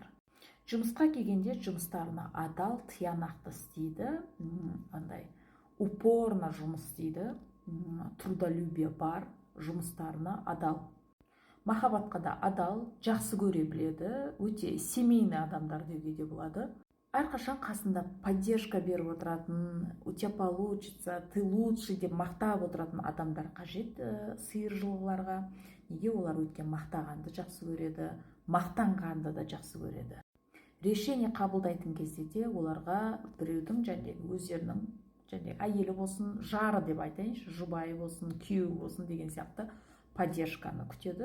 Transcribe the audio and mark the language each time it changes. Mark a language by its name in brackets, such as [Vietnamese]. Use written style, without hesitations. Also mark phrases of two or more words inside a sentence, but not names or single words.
[Kazakh] Жұмысқа келгенде жұмыстарына адал, тиянақты істейді, упорно жұмыс істейді, трудолюбие бар, жұмыстарына адал. Махаббатқа да адал, жақсы көре біледі, өте семейный адамдар деуге де болады. Әрқашан қасында поддержка беріп отыратын, [Russian] у тебя получится, ты лучший [Kazakh] деп мақтап отыратын адамдар қажет сиыр жылғыларға. Неге? Олар өткен мақтағанды жақсы көреді, мақтанғанды да жақсы көреді. Решение қабылдайтын кезде де оларға біреудің өздерінің әйелі болсын, жары деп айтайыншы, жұбайы болсын, күйеуі болсын деген сияқты поддержканы күтеді.